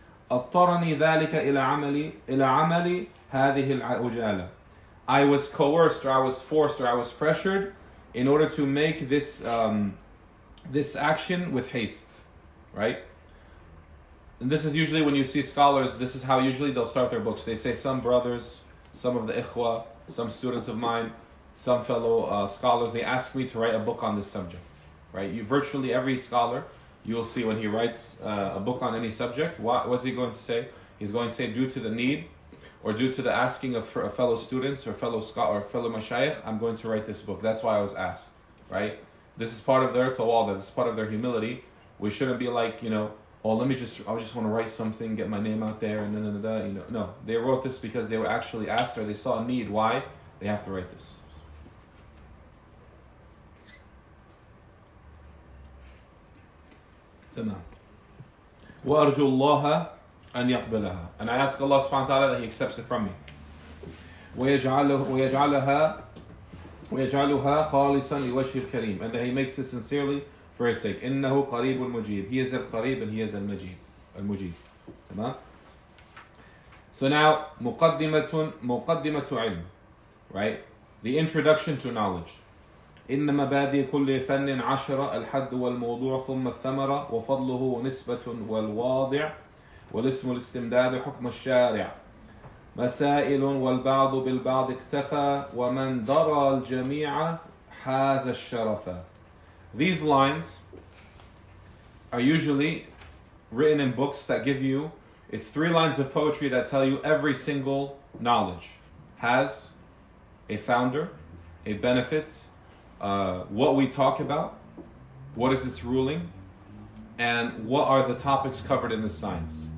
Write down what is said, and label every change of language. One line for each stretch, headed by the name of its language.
Arabic: اضطرني ذلك إلى عمل هذه العجالة.
English: I was coerced, or I was forced, or I was pressured in order to make this action with haste, right? And this is usually when you see scholars, this is how usually they'll start their books. They say, some brothers, some of the ikhwa, some students of mine, some fellow scholars, they ask me to write a book on this subject, right? Virtually every scholar, you'll see when he writes a book on any subject, what's he going to say? He's going to say, due to the need, or due to the asking of fellow students or fellow mashayikh, I'm going to write this book. That's why I was asked, right? This is part of their tawada, this is part of their humility. We shouldn't be like, I just want to write something, get my name out there, and No, they wrote this because they were actually asked, or they saw a need. Why? They have to write this.
Arabic: تمام. وأرجو الله أن يقبلها.
English: And I ask Allah subhanahu wa ta'ala that He accepts it from me.
Arabic: ويجعلها خالصا لوجه الكريم.
English: And that He makes it sincerely for His sake.
Arabic: إنه قريب مجيب.
English: He is al-Qarib and He is al-Mujib. تمام. So now
Arabic: مقدمة علم.
English: Right? The introduction to knowledge.
Arabic: إن مبادئ كل فن 10 الحد والموضوع ثم الثمرة وفضله ونسبة والواضع والاسم الاستمداد حكم الشارع مسائل والبعض بالبعض اكتفى ومن درى الجميع حاز الشرف.
English: These lines are usually written in books that give you, it's 3 lines of poetry that tell you every single knowledge has a founder, a benefit, what we talk about, what is its ruling, and what are the topics covered in this science.